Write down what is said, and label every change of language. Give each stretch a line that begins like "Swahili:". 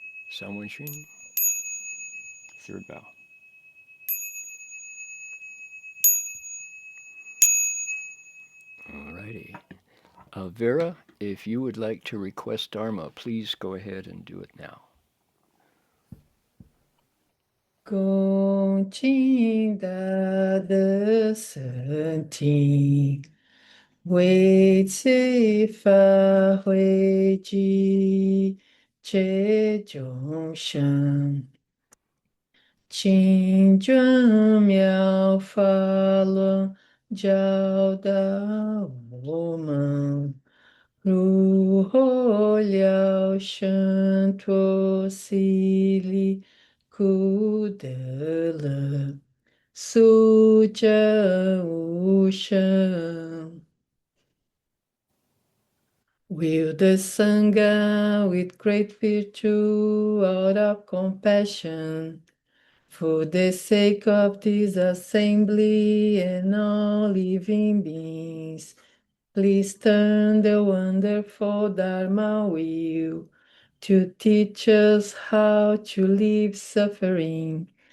English: San Wenxun, third bow. Alrighty. Vera, if you would like to request Dharma, please go ahead and do it now.
Chinese: 恭敬大德圣体，为此法会集皆众生，请转妙法轮，教导我们如何了生脱死离苦得乐，速证无生。
English: Will the Sangha with great virtue out of compassion for the sake of this assembly and all living beings, please turn the wonderful Dharma wheel to teach us how to leave suffering